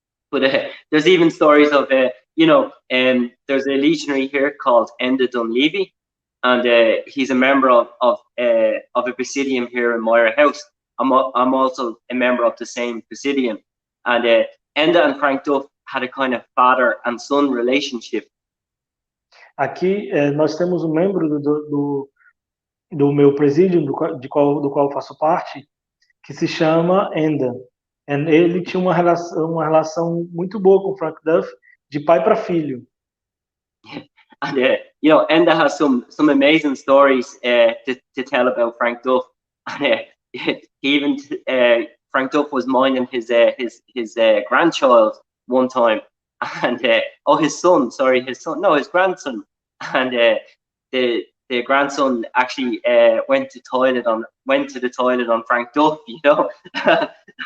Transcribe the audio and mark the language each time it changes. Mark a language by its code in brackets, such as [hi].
[en] But there's even stories of there's a legionary here called Enda Dunleavy, and he's a member of a presidium here in Myra House. I'm also a member of the same presidium, and Enda and Frank Duff had a kind of father and son relationship. [pt] Aqui nós temos um membro do meu presídio, do qual eu faço parte, que se chama Enda. Ele tinha uma relação muito boa com o Frank Duff, de pai para filho. [en] And Enda has some amazing stories to tell about Frank Duff. And even Frank Duff was minding his grandchild one time, and his grandson, and the grandson actually went to the toilet on Frank Duff, and,